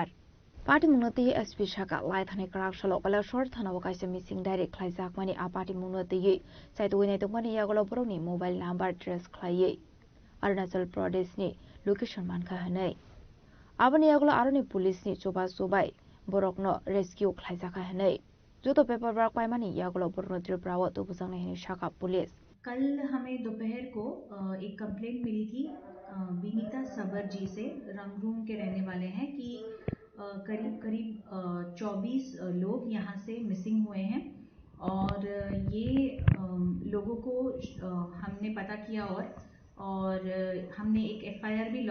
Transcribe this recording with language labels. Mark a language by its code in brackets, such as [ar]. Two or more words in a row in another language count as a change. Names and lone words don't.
[trp] Party Munoti SP Shaka Laithani Krak Shalo Bala Short Thanawakai missing direct Klai Zakmani A Party Munoti Saituine Tongani Yagolo Broni [en] mobile number address [trp] Klai Arunachal Pradesh ni location manka hanai abani aglo aroni police ni choba sobai borokno rescue khlaijaka hanai joto [en] paper work [trp] paimani yaglo borno त्रिपुरा तो बुजंग ने शाखा पुलिस [hi] कल हमें दोपहर को एक कंप्लेंट मिली थी विनीता सबर जी से रंगरूम के रहने वाले हैं कि करीब 24 लोग यहां से मिसिंग हुए हैं और ये लोगों को हमने पता किया और हमने एक एफआईआर भी